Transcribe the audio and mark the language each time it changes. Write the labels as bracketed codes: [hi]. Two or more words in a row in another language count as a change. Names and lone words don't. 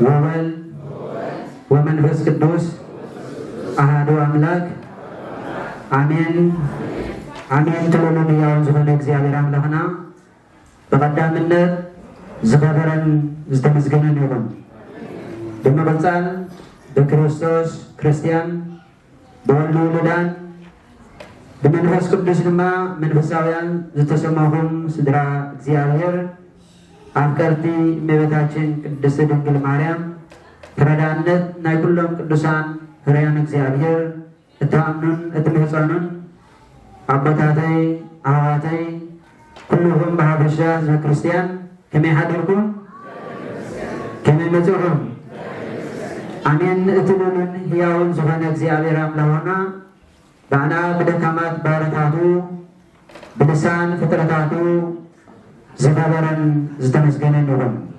[gez] በወልድ ወመንፈስ ቅዱስ አሐዱ አምላክ አሜን አሜን። [ti] ተለሉን ያውን ዝኾነ እግዚአብሔር አምላክና በቀዳምነት ዝኸበረን ዝተመስገነን ይሁን። በመበጻል በክርስቶስ ክርስቲያን በወልድ ውሉዳን በመንፈስ ቅዱስ ድማ መንፈሳውያን ዝተሰማሁም ስድራ እግዚአብሔር አፍቀርቲ እመቤታችን ቅድስት ድንግል ማርያም ተረዳነት ናይ ኩሎም ቅዱሳን ህርያን እግዚአብሔር እተአምኑን እትምህፀኑን አቦታተይ አዋተይ ኩልኩም በሀበሻ ህዝበ ክርስቲያን ከመይ ሓደርኩም ከመይ መፅኹም አሜን። እትሉልን ህያውን ዝኾነ እግዚአብሔር አምላክና ባዕና ብደካማት ባሕርታቱ ብልሳን ፍጥረታቱ ዝኸበረን ዝተመስገነን ይሁን